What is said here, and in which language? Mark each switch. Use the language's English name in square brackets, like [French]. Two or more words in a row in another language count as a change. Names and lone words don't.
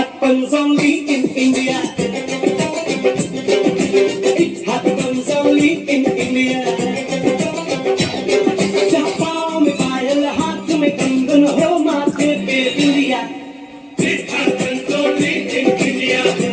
[English] happens only in India. It happens only in India. [Hindi] जहाँ पाँव में पायल, हाथ में कंगन हो, माथे पे बिंदिया. [English] It happens only in India.